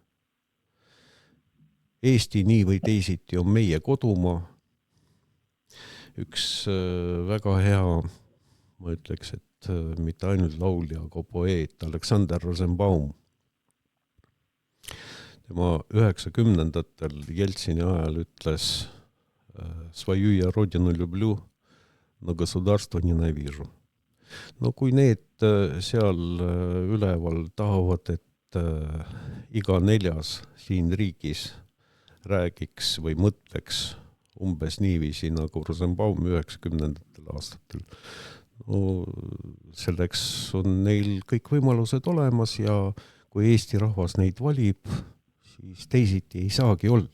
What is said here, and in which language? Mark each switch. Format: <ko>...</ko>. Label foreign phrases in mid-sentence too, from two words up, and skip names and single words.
<et>Eesti nii või teisiti on meie kodumaa. Üks väga hea, ma ütleks, et mitte ainult laulja, aga poeet Aleksander Rosenbaum. Tema 90-ndatel Jeltsini ajal ütles</et> <ru>Свою я родину люблю, но государство ненавижу.</ru> <et>No kui need seal üleval tahavad, et iga 4. siin riigis räägiks või mõtleks umbes niiviisi nagu Rosenbaum 90-ndatel aastatel. No, selleks on neil kõik võimalused olemas ja kui Eesti rahvas neid valib, siis teisiti ei saagi olla.</et>